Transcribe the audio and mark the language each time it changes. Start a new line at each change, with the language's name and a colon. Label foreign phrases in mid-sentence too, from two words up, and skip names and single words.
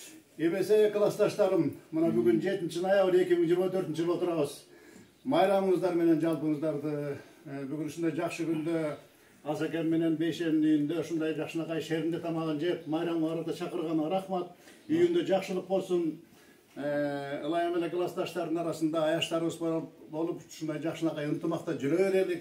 Kyrgyz: Эбесе классташтарым, мына бүгүн 7. ноябрь 2024 жыл отурабыз. Mayramыңыздар менен жалпыңыздарды бүгүн ушундай жакшы күндө Асакен менен Бейшенин үйүндө ушундай жакшынакай шээринде тамагын жеп, майрамыңарда чакырганга рахмат. Үйүндө жакшылык болсун. Ылайым эле классташтардын арасында аяштарыбыз болуп, ушундай жакшынакай ынтымакта жүрө берелик.